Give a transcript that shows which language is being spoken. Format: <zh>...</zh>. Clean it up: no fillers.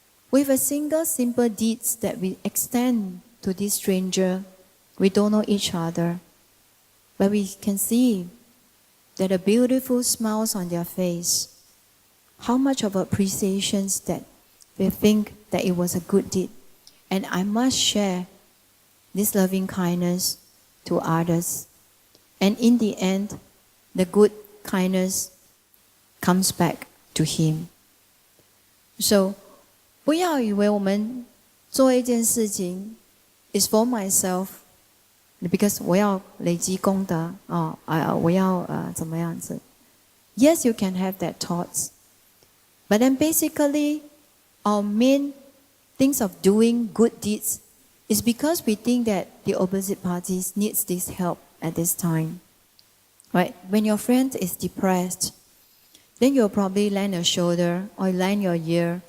<en>With a single simple deeds that we extend to this stranger, we don't know each other, but we can see that the beautiful smiles on their face, how much of appreciation that they think that it was a good deed. And I must share this loving kindness to others. And in the end, the good kindness comes back to him. So,</en> <zh>不要以为我们做一件事情</zh> <en>is for myself, because</en> <zh>我要累积功德我要怎么样子。</zh> <en>Yes, you can have that thoughts, but then basically, our main things of doing good deeds is because we think that the opposite parties needs this help at this time. Right? When your friend is depressed, then you'll probably lend a shoulder or lend your ear.</en>